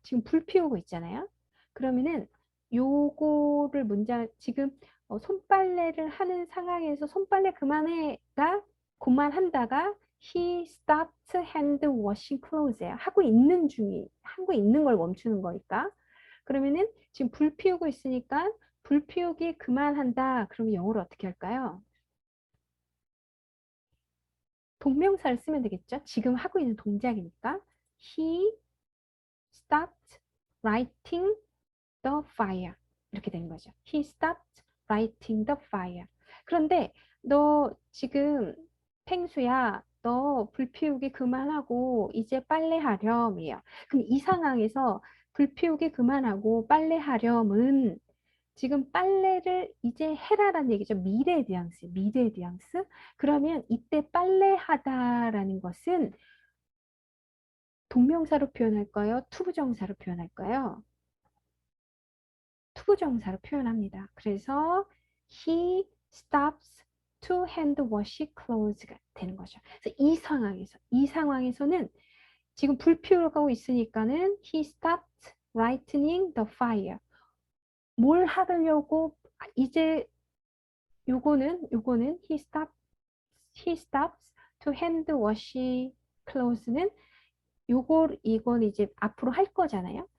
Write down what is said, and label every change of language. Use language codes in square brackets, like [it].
[ko] 지금 불 피우고 있잖아요. 그러면은 요거를 지금 손빨래를 하는 상황에서 손빨래 그만해가 그만한다가 he stopped hand washing clothes 예요. 하고 있는 걸 멈추는 거니까. 그러면은 지금 불 피우고 있으니까 불 피우기 그만한다. 그러면 영어로 어떻게 할까요? 동명사를 쓰면 되겠죠? [en] 지금 하고 있는 동작이니까 he stopped lighting the fire 이렇게 되는 거죠. He stopped lighting the fire. 그런데 [ko] 너 지금 펭수야, 너 불 피우기 그만하고 이제 빨래하렴이에요. 그럼 이 상황에서 불 피우기 그만하고 빨래하렴은 지금 빨래를 이제 해라라는 얘기죠. 미래 뉘앙스, 미래 뉘앙스. 그러면 이때 빨래하다라는 것은 동명사로 표현할까요? 투부정사로 표현할까요? 투부정사로 표현합니다. [en] 그래서 he stops to hand wash clothes가 되는 거죠. [ko] 그래서 이 상황에서는 지금 불 피우고 있으니까는 he stopped lighting the fire. 뭘 하려고 이제 요거는 he stops to hand wash clothes 는 이건 이제 앞으로 할 거잖아요.